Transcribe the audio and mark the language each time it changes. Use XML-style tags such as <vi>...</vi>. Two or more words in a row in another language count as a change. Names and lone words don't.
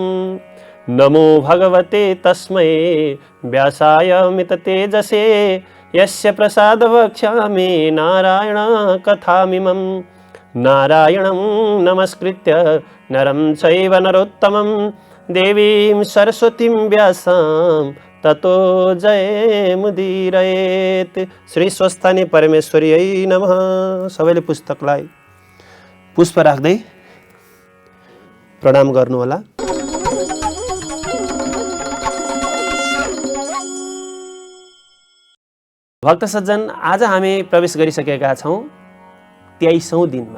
<sa>नमो भगवते तस्मै व्यासाय मिततेजसे यस्य प्रसादवक्ष्यामि नारायण कथामिमं। नारायणं नमस्कृत्य नरं चैव नरोत्तमं देवीं सरस्वतीं व्यासां ततो जयमुदीरयेत्। श्री स्वस्थानी परमेश्वरीयै नमः।</sa> <ne>सबैले पुस्तकलाई पुष्प राख्दै प्रणाम गर्नुहोला। भक्त सज्जन, आज हामी प्रवेश गरिसकेका छौँ 23औं दिनमा।</ne>